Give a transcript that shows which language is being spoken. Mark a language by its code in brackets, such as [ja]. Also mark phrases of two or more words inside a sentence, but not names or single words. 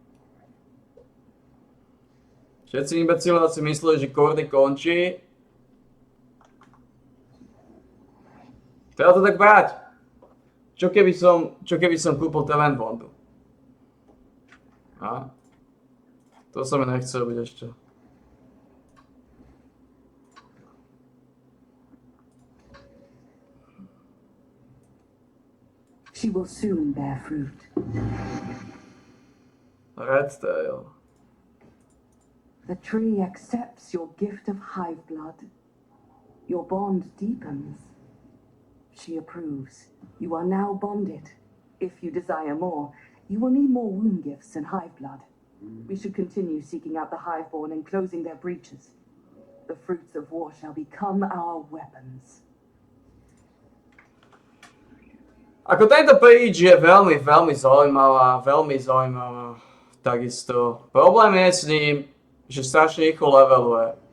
[sk] Všetci imbecilní si mysleli, že Kordy končí. Treba to tak brať. Čo keby som kúpil Teven Bondu? A? To sa mi nechce robiť ešte. [en] She will soon bear fruit. Red Tail. The tree accepts your gift of hive blood. Your bond deepens. She approves. You are now bonded. If you desire more, you will need more wound gifts and hive blood. We should continue seeking out the hiveborn and closing their breaches. The fruits of war shall become our weapons. [sk] Ako tento page je veľmi zaujímavá, takisto. Problém je s ním, že strašne rýchlo leveluje.